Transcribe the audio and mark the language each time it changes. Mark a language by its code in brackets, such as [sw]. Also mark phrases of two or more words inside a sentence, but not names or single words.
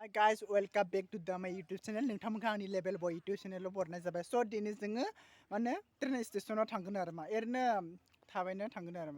[en] Hi guys, welcome back to my YouTube channel. [brx] नोंथांमोनखौ आंनि लेभेल बय [en] YouTube channel [brx] बरनाय जाबाय. So दिनै जोङो माने [en] train stationao [brx] थांगोन आरो मा एरैनो थाबायनो थांगोन आरो मा.